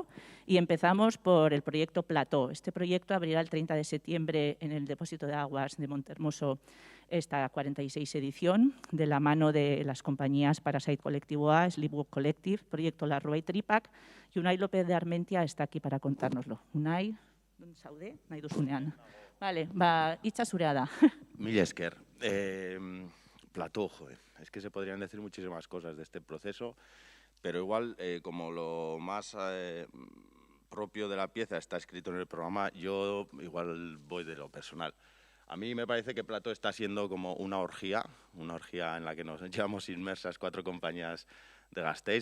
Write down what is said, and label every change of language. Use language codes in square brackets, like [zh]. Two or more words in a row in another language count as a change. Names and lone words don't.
[es] Y empezamos por el proyecto Plató. Este proyecto abrirá el 30 de septiembre en el Depósito de Aguas de Montermoso esta 46 edición, de la mano de las compañías Parasite Colectivo A, Sleepwalk Collective, Proyecto La Rua y Tripac. Y Unai López de Armentia está aquí para contárnoslo. [eu] Unai, ¿dónde zaude? Nahi duzunean. Vale, hitza zurea da. Mil esker. [es] Plató, joder. Es que se podrían decir muchísimas cosas de este proceso, pero igual, como lo más propio de la pieza está escrito en el programa, yo igual voy de lo personal. A mí me parece que Plató está siendo como una orgía en la que nos llevamos inmersas 4 compañías de Gasteiz.